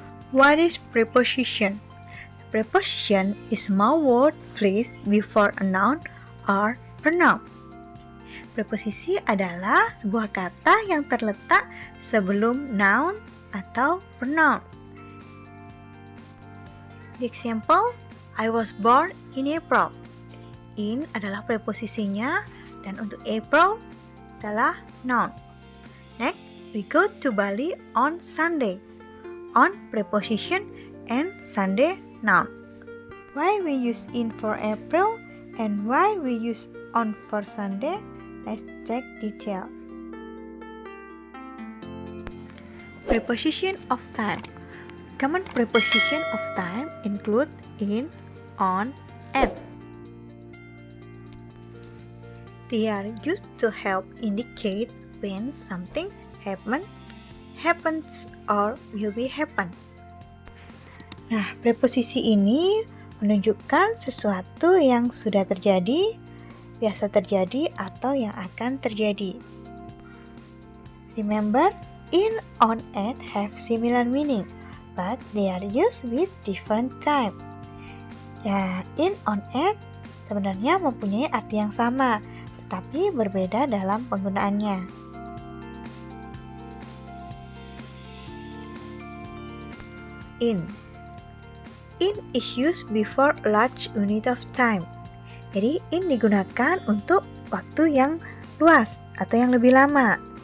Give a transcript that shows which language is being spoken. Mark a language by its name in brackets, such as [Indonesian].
[English] What is preposition? Preposition is small word placed before a noun or pronoun. [Indonesian] Preposisi adalah sebuah kata yang terletak sebelum noun atau pronoun. [English] The example, I was born in April. [Indonesian] In adalah preposisinya dan untuk April adalah noun. [English] Next, we go to Bali on Sunday. On preposition and Sunday noun. Why we use in for April and why we use on for Sunday? Let's check detail. Preposition of time. Common preposition of time include in, on, at. They are used to help indicate when something happens, or will be happen. [Indonesian] Nah, preposisi ini menunjukkan sesuatu yang sudah terjadi, biasa terjadi, atau yang akan terjadi. [English] Remember, in, on, at have similar meaning, but they are used with different time. [Indonesian] Ya, in, on, at sebenarnya mempunyai arti yang sama, tetapi berbeda dalam penggunaannya. [English] In is used before a large unit of time. [Indonesian] Jadi, in digunakan untuk waktu yang luas atau yang lebih lama.